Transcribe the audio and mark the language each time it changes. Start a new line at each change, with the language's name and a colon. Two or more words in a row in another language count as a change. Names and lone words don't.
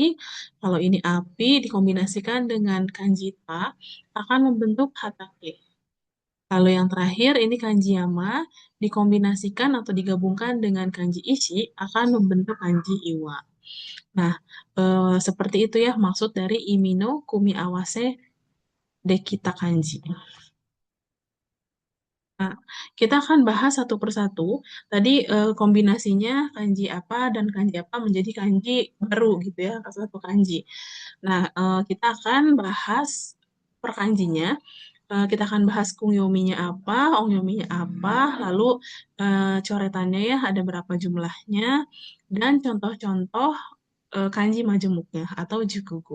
Indonesian: Kalau ini api dikombinasikan dengan kanji ta, akan membentuk hatake. Lalu yang terakhir ini kanji yama dikombinasikan atau digabungkan dengan kanji ishi akan membentuk kanji iwa. Nah, seperti itu ya maksud dari
Japanese: 意味の 組み合わせ できた 漢字.
Indonesian: Nah, kita akan bahas satu persatu. Tadi kombinasinya kanji apa dan kanji apa menjadi kanji baru gitu ya, satu kanji. Nah, kita akan bahas per kanjinya. Kita akan bahas kungyominya apa, ongyominya apa, lalu coretannya ya ada berapa jumlahnya, dan contoh-contoh kanji majemuknya atau jukugu.